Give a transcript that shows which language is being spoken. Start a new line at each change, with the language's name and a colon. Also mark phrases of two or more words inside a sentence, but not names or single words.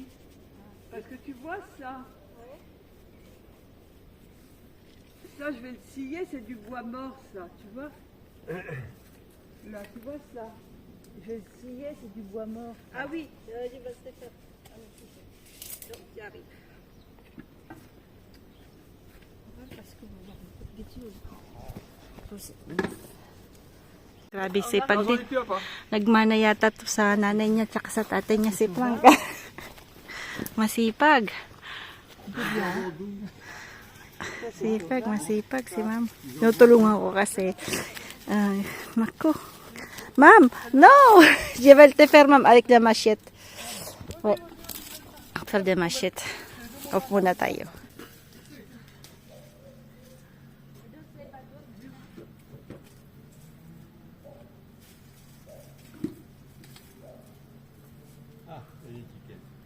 French: Parce que tu vois ça. Ça, je vais le scier, c'est du bois mort, ça, tu vois. Là, tu vois ça. Je vais le scier, c'est du bois mort. Ah oui, il va se faire. Donc, j'arrive.
Filipino: Grabe sipag din. Nagmana yata to sa nanay niya tsaka sa tatay niya si Frank. Masipag. Masipag si ma'am. Tinutulungan ko kasi. Naku. Ma'am, no!
French: Je vais te faire, ma'am, avec la machette. Ouais. Faire de machette.
Filipino: Off muna tayo.
French: Ah, l'étiquette.